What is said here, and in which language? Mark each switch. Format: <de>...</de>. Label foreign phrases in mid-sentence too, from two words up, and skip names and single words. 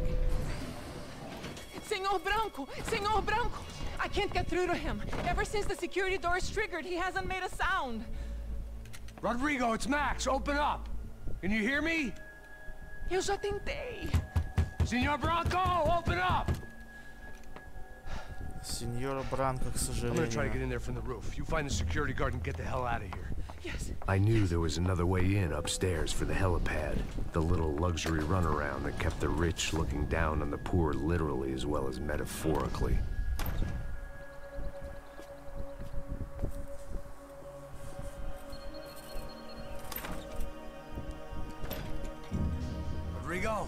<en>Senor Branco! Senor Branco! I can't get through to him. Ever since the security door is triggered, he hasn't made a sound. Rodrigo, it's Max. Open up. Can you hear me?</en> <pt>Eu já tentei.</pt> <en>Senor Branco, open up!</en> <ru>Сеньора Бранко, к</ru> <en>I'm gonna try to get</en> <ru>сожалению.</ru> <en>in there from the roof. You find the security guard and get the hell out of here. Yes. I knew there was another way in upstairs for the helipad, the little luxury runaround that kept the rich looking down on the poor literally as well as metaphorically. Rodrigo?</en>